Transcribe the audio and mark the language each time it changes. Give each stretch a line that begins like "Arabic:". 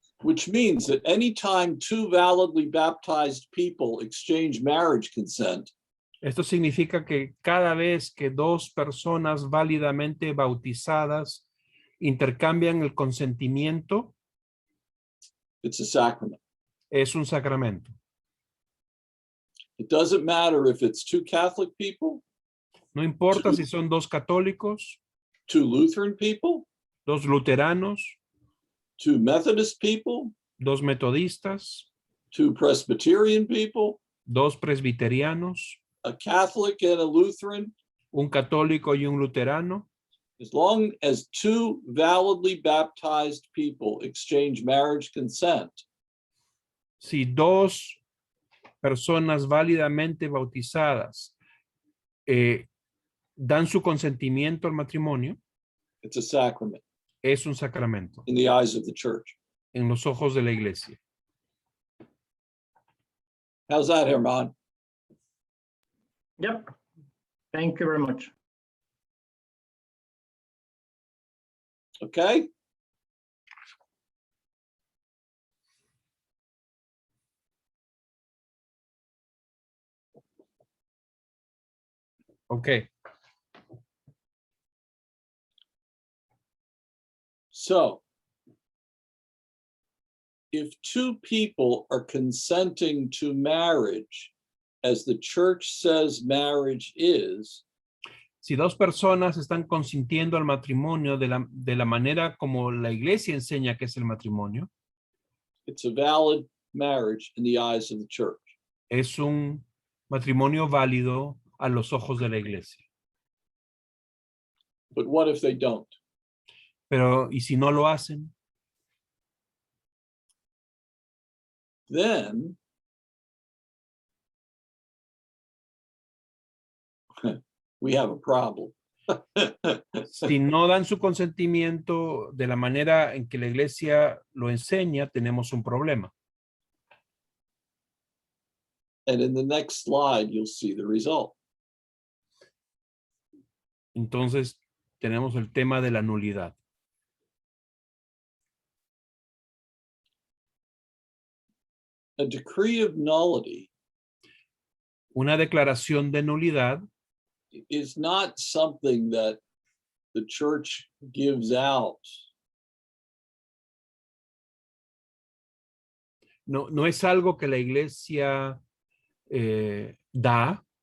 English: Which means that anytime two validly baptized people exchange marriage consent,
Spanish: esto significa que cada vez que dos personas válidamente bautizadas intercambian el consentimiento,
English: it's a sacrament.
Spanish: Es un sacramento.
English: It doesn't matter if it's two Catholic people,
Spanish: no importa si son dos católicos,
English: two Lutheran people,
Spanish: dos luteranos,
English: two Methodist people,
Spanish: dos metodistas,
English: two Presbyterian people,
Spanish: dos presbiterianos,
English: a Catholic and a Lutheran,
Spanish: un católico y un luterano.
English: As long as two validly baptized people exchange marriage consent,
Spanish: si dos personas válidamente bautizadas dan su consentimiento al matrimonio,
English: it's a sacrament.
Spanish: Es un sacramento.
English: In the eyes of the church.
Spanish: En los ojos de la iglesia.
English: How's that, Herman? Yep. Thank you very much. Okay. Okay. So, if two people are consenting to marriage, as the church says marriage is,
Spanish: si dos personas están consintiendo al matrimonio de la manera como la iglesia enseña que es el matrimonio,
English: it's a valid marriage in the eyes of the church.
Spanish: Es un matrimonio válido a los ojos de la iglesia.
English: But what if they don't?
Spanish: Pero, ¿y si no lo hacen?
English: Then we have a problem.
Spanish: Si no dan su consentimiento de la manera en que la iglesia lo enseña, tenemos un problema.
English: And in the next slide, you'll see the result.
Spanish: Entonces, tenemos el tema de la nulidad.
English: A decree of nullity
Spanish: Una declaración de nulidad
English: is not something that the church gives out
Spanish: no es algo que la iglesia da